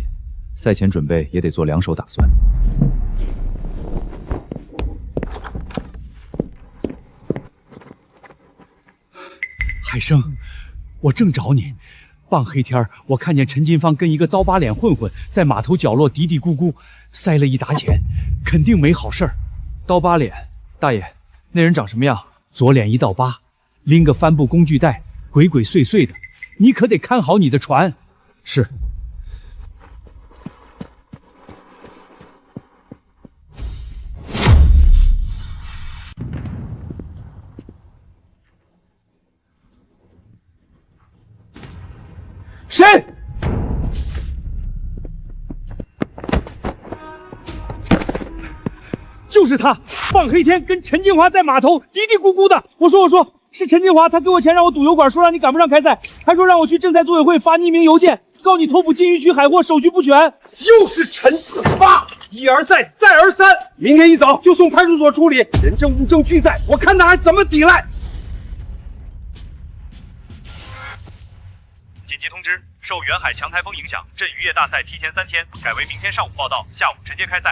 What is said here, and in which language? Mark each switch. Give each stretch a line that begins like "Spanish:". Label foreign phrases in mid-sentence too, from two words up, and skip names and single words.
Chinese: 賽前準備也得做2手打算。海生，我正找你。傍黑天我看見陳金芳跟一個刀疤臉混混在碼頭角落嘀嘀咕咕，塞了一沓錢，肯定沒好事兒。刀疤臉，大爺，那人長什麼樣？左臉一道疤，拎個帆布工具袋，鬼鬼祟祟的。你可得看好你的船。是。誰？就是他，傍黑天跟陳金華在碼頭嘀嘀咕咕的。我說，是陳金華，他給我錢讓我堵油管，說讓你趕不上開賽，還說讓我去鎮賽組委會發匿名郵件，告你偷捕禁漁區海貨，手續不全。又是陳金華，一而再，再而三。明天一早就送派出所處理，人證物證俱在，我看他還怎麼抵賴。緊急通知，受遠海強颱風影響，鎮漁業大賽提前3天，改為明天上午報到，下午直接開賽。